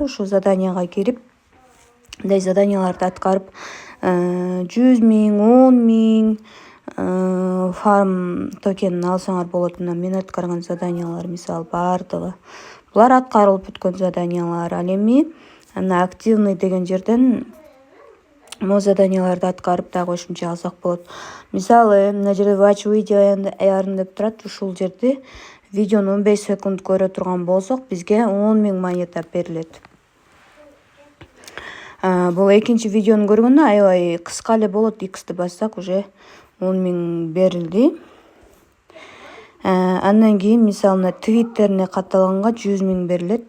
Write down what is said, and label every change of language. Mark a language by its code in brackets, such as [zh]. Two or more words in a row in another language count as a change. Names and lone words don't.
[ky] Ушул заданияга кирип, мындай заданияларды аткарып 100 000, 10 000 фарм токенин алсаңар болот. Мына мен аткарган заданиялар мисалы бардыгы. Булар аткарылып бүткөн заданиялар. Ал эми активный деген жерден могу заданияларды аткарып дагы кошумча алсак болот. Мисалы, мына жерде [en] watch video earn [ky] деп турат. Ушул жерде видеону 15 секунд көрө турган болсок, бизге 10 000 монета берилет. Бул экинчи видеону көргөндө аябай кыска эле болот. X'ти бассак уже 10 000 берилди. Андан кийин мисалы твиттерине катталганга 100 000 берилет.